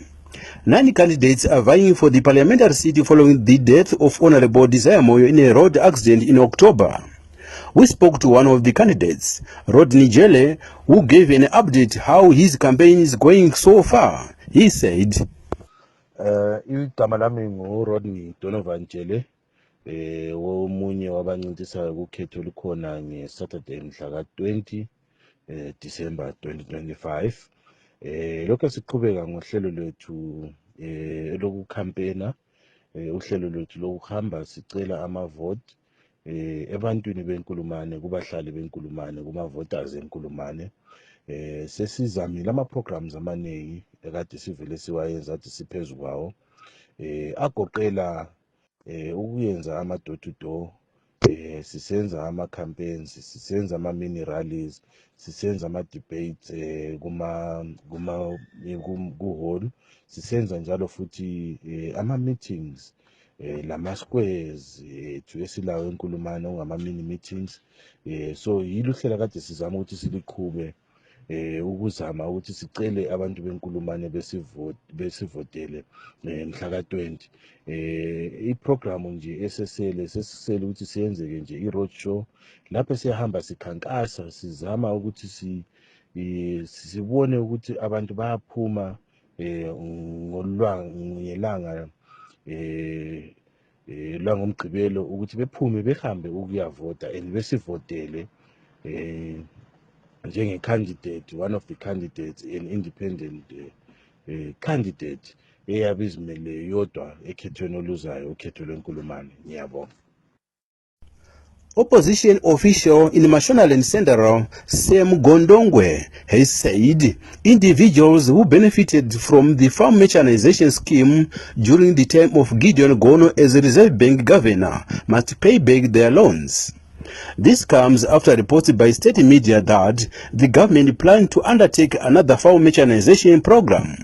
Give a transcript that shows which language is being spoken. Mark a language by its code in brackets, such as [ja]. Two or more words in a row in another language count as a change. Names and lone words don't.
[en] 9 candidates are vying for the parliamentary seat following the death of Honorable Desire Moyo in a road accident in October. We spoke to one of the candidates, Rodney Jele, who gave an update how his campaign is going so far. He said, [nd] igama lami nguRodney Donovan Jele, womunye wabancintisayo kukhetho olukhona ngeSaturday mhla ka-20 December 2025. Lokho siqhubeka ngohlelo lwethu lokukhampena, uhlelo lwethu lokuhamba sicela amavote ebantwini beNkulumane, kubahlali beNkulumane, kuma-voters eNkulumane. Sesizamile ama-programs amaningi ekade sivele siwayenza athi siphezu kwawo, agoqela ukuyenza ama- [en] door to door, [nd] sisenza ama-campaigns, sisenza ama- [en] mini rallies, [nd] sisenza ama-debates ku-hall, sisenza njalo futhi ama-meetings lama-squares ethu esilawo eNkulumane ongama- [en] mini meetings. [nd] So yilo uhlela kade sizama ukuthi siliqhube ukuzama ukuthi sicele abantu beNkulumane besivotele mhla ka-20. I-program nje sesisele ukuthi siyenzeke nje i- [en] road show [nd] lapho siyahamba sikhankasa sizama ukuthi sibone ukuthi abantu bayaphuma ngelanga langomgqibelo ukuthi bephume behambe ukuyavota and besivotele njenge-candidate, [en] one of the candidates, an independent candidate [nd] eyabe izimele yodwa ekhethweni oluzayo ukhetho lweNkulumane. Ngiyabonga. [en] Opposition official in Mashonaland Central, Sam Gondongwe, has said individuals who benefited from the farm mechanization scheme during the term of Gideon Gono as Reserve Bank governor must pay back their loans. This comes after reports by state media that the government planned to undertake another farm mechanization program.